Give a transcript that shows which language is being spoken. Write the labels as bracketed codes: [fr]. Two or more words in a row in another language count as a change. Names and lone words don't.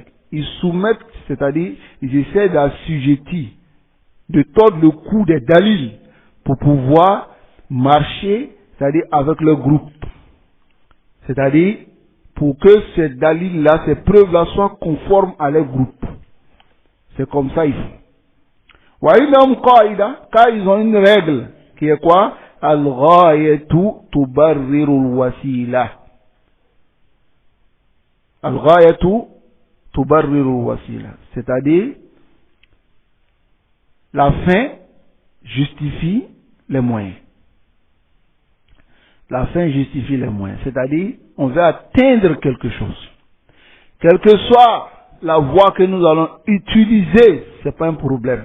[fr] Ils soumettent, c'est-à-dire, ils essaient d'assujettir, de tordre le cou des dalils pour pouvoir marcher, c'est-à-dire avec le groupe. C'est-à-dire, pour que ces dalils-là, ces preuves-là soient conformes à leur groupe. C'est comme ça ils font. [ar] وإنهم قاعدة, [fr] car ils ont une règle qui est quoi? [ar] الغاية تبرر الوسيلة. الغاية تبرر الوسيلة. [fr] C'est-à-dire, la fin justifie les moyens. La fin justifie les moyens. C'est-à-dire, on veut atteindre quelque chose. Quelle que soit la voie que nous allons utiliser, c'est pas un problème.